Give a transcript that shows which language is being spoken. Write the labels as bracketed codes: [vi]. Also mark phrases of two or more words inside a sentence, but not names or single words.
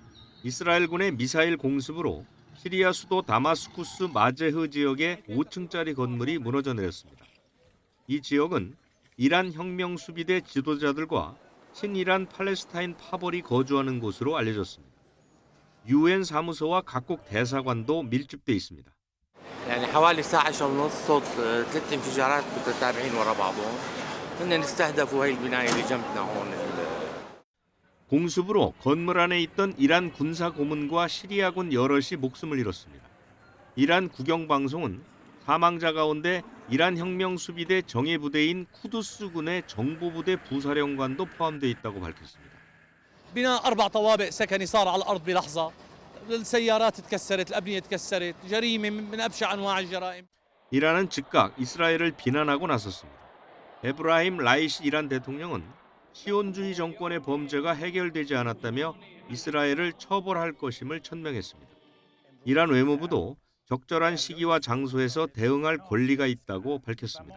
[ko] 이스라엘군의 미사일 공습으로 시리아 수도 다마스쿠스 마제흐 지역의 5층짜리 건물이 무너져 내렸습니다. 이 지역은 이란 혁명수비대 지도자들과 친이란 팔레스타인 파벌이 거주하는 곳으로 알려졌습니다. UN 사무소와 각국 대사관도 밀집돼 있습니다. [ar] يعني حوالي الساعة 10:30 صوت 3 انفجارات متتابعين ورا بعضهم. هن استهدفوا هي البناية اللي جنبنا هون. [ko] 공습으로 건물 안에 있던 이란 군사 고문과 시리아군 여럿이 목숨을 잃었습니다. 이란 국영방송은 사망자 가운데 이란 혁명수비대 정예부대인 쿠두스군의 정보부대 부사령관도 포함되어 있다고 밝혔습니다. [ar] بناء 4 طوابق سكني صار على الأرض بلحظة. السيارات تكسرت، الأبنية تكسرت، جريمة من أبشع أنواع الجرائم. [ko] 이란은 즉각 이스라엘을 비난하고 나섰습니다. 에브라임 라이시 이란 대통령은 시온주의 정권의 범죄가 해결되지 않았다며 이스라엘을 처벌할 것임을 천명했습니다. 이란 외무부도 적절한 시기와 장소에서 대응할 권리가 있다고 밝혔습니다.